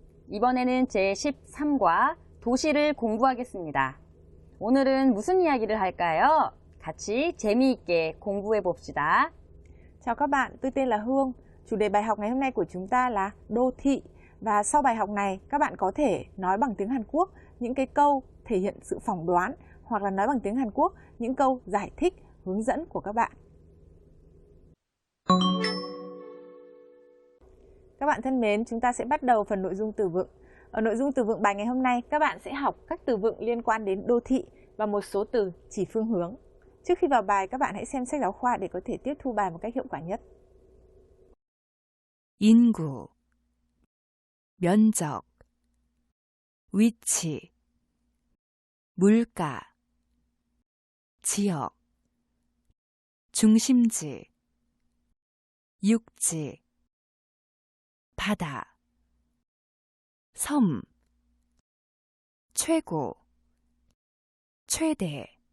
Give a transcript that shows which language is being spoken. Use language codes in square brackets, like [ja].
[ko] 이번에는 제13과 도시를 공부하겠습니다. 오늘은 무슨 이야기를 할까요? 같이 재미있게 공부해 봅시다. [vi] Chào các bạn, tôi tên là Hương. Chủ đề bài học ngày hôm nay của chúng ta là đô thị. Và sau bài học này, các bạn có thể nói bằng tiếng Hàn Quốc những cái câu thể hiện sự phỏng đoán hoặc là nói bằng tiếng Hàn Quốc những câu giải thích, hướng dẫn của các bạn. Các bạn thân mến, chúng ta sẽ bắt đầu phần nội dung từ vựng. Ở nội dung từ vựng bài ngày hôm nay, các bạn sẽ học các từ vựng liên quan đến đô thị và một số từ chỉ phương hướng. Trước khi vào bài, các bạn hãy xem sách giáo khoa để có thể tiếp thu bài một cách hiệu quả nhất. [ko] 인구, 면적, 위치, 물가, 지역, 중심지, 육지, 바다, 섬, 최고, 최대,